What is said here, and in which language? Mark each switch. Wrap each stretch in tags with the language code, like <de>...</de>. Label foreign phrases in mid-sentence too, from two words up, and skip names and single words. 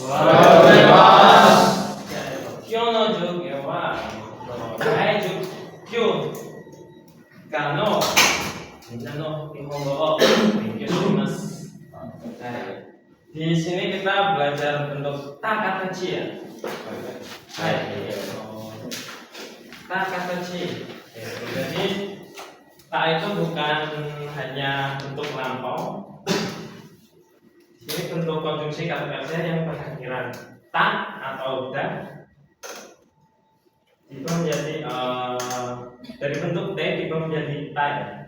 <ja>おはようございます。今日の授業は、第10教科のみんなの日本語を勉強します。</ja> <id>Di sini kita belajar bentuk ta kecil. Ta kecil. Jadi ta itu bukan hanya bentuk lampau. Ini bentuk konjungsi kata kerja yang berakhiran ta atau da itu menjadi dari bentuk t diubah menjadi ta ya.</id>